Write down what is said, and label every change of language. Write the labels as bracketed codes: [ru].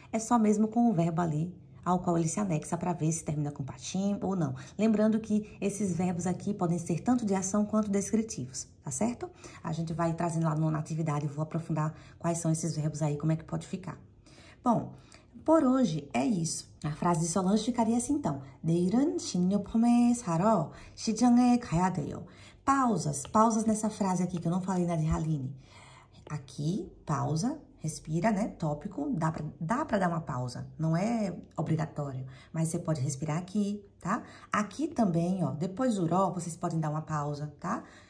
[pt] É só mesmo com o verbo ali, ao qual ele se anexa para ver se termina com patim ou não. Lembrando que esses verbos aqui podem ser tanto de ação quanto descritivos, tá certo? A gente vai trazendo lá na atividade e vou aprofundar quais são esses verbos aí, como é que pode ficar. Bom, por hoje é isso. A frase de Solange ficaria assim, então. [ko] 내일은 식료품을 사러 시장에 가야 돼요. [pt] Pausas nessa frase aqui, que eu não falei na de Haline. Aqui, pausa, respira, né? Tópico, dá pra dar uma pausa. Não é obrigatório, mas você pode respirar aqui, tá? Aqui também, ó, depois do ró, vocês podem dar uma pausa, tá?